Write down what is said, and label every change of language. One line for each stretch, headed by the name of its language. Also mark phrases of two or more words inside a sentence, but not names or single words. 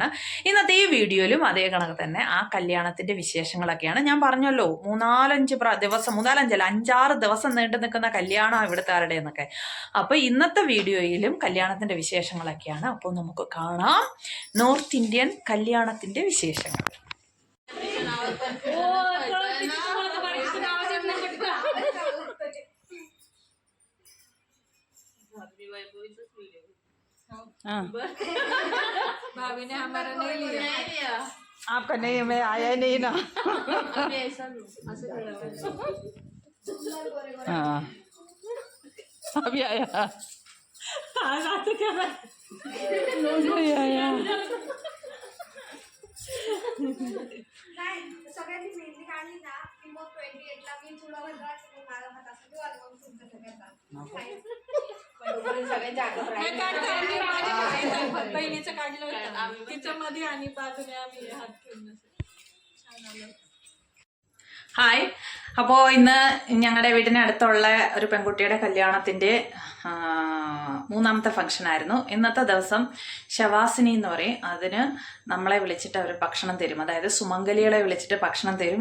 Malayalam: ഇന്നത്തെ ഈ വീഡിയോയിലും അതേ കണക്ക് തന്നെ ആ കല്യാണത്തിന്റെ വിശേഷങ്ങളൊക്കെയാണ്. ഞാൻ പറഞ്ഞല്ലോ, അഞ്ചാറ് ദിവസം നീണ്ടു നിൽക്കുന്ന കല്യാണം ഇവിടുത്തെ ആരുടെ എന്നൊക്കെ. അപ്പൊ ഇന്നത്തെ വീഡിയോയിലും കല്യാണത്തിന്റെ വിശേഷങ്ങളൊക്കെയാണ്. അപ്പോൾ നമുക്ക് കാണാം നോർത്ത് ഇന്ത്യൻ കല്യാണത്തിന്റെ വിശേഷങ്ങൾ.
Hindi: भाभी ने हमारा नहीं लिया। आपका नहीं, मैं आया नहीं ना। हाँ अभी आया, नहीं आया।
Marathi: सगळ्यांनी मेहंदी काढली ना की मग 28ला मी थोडा भरला की मला हात असं किंवा मग तुमचं करतात सगळे जागृत बहिणीचं काढलं होतं तिच्या मध्ये आणि बाजूने आम्ही हात घेऊन
Malayalam: ഹായ്, അപ്പോൾ ഇന്ന് ഞങ്ങളുടെ വീടിനടുത്തുള്ള ഒരു പെൺകുട്ടിയുടെ കല്യാണത്തിൻ്റെ മൂന്നാമത്തെ ഫംഗ്ഷൻ ആയിരുന്നു. ഇന്നത്തെ ദിവസം ശവാസിനി എന്ന് പറയും. അതിന് നമ്മളെ വിളിച്ചിട്ട് അവർ ഭക്ഷണം തരും. അതായത് സുമംഗലികളെ വിളിച്ചിട്ട് ഭക്ഷണം തരും.